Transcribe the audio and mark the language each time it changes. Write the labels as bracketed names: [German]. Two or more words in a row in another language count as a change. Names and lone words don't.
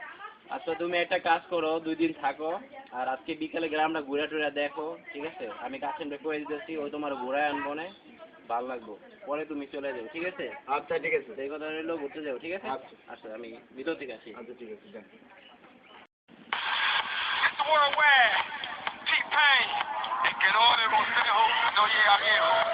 [Bangla] আচ্ছা তুমি একটা কাজ করো, 2 দিন থাকো, আর আজকে বিকালে গ্রামটা ঘুরে টুরে দেখো, ঠিক আছে? আমি কাছেন করে দিতেছি, ওই তোমার ঘোরায় আনবো না, ভালো লাগবো, পরে তুমি চলে যাও, ঠিক আছে? আচ্ছা ঠিক আছে। সেই কথা রইলো, ঘুরতে যাও, ঠিক আছে? আচ্ছা আচ্ছা আমি ভিতর থেকে আসি। আচ্ছা ঠিক আছে। [English] Worldwide, T-Pain, [Spanish] el que no de consejo no llega viejo.